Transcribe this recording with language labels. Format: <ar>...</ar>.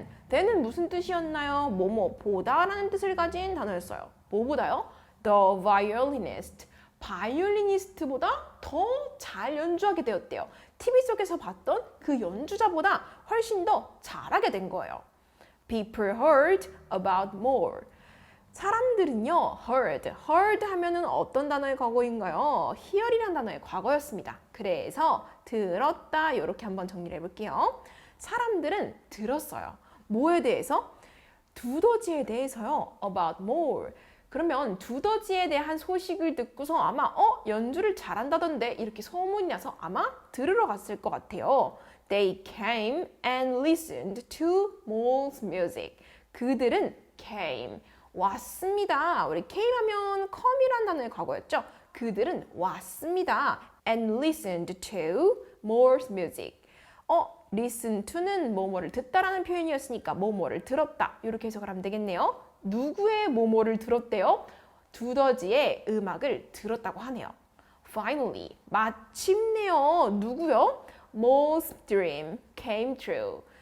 <ko>then은 무슨 뜻이었나요? 뭐뭐 보다라는 뜻을 가진 단어였어요. 뭐보다요?</ko> <en>The violinist.</en> <ko>바이올리니스트보다 더 잘 연주하게 되었대요. TV 속에서 봤던 그 연주자보다 훨씬 더 잘하게 된 거예요.</ko> <en>People heard about more.</en> <ko>사람들은요, heard 하면은 어떤 단어의 과거인가요? hear이란 단어의 과거였습니다. 그래서 들었다 이렇게 한번 정리를 해볼게요. 사람들은 들었어요. 뭐에 대해서? 두더지에 대해서요.</ko> <en>about more.</en> <ko>그러면 두더지에 대한 소식을 듣고서 아마 연주를 잘한다던데 이렇게 소문이 나서 아마 들으러 갔을 것 같아요.</ko> <en>They came and listened to Mole's music.</en> <ko>그들은 came. 왔습니다. 우리 came 하면 come이란 단어의 과거였죠. 그들은 왔습니다.</ko> <en>And listened to Mole's music.</en> <ko>listen to는 뭐뭐를 듣다라는 표현이었으니까 뭐뭐를 들었다. 이렇게 해석을 하면 되겠네요. 누구의 뭐뭐를 들었대요? 두더지의 음악을 들었다고 하네요.</ko> <en>Finally,</en> <ko>마침내요. 누구요?</ko> <en>Mole's dream came true.</en>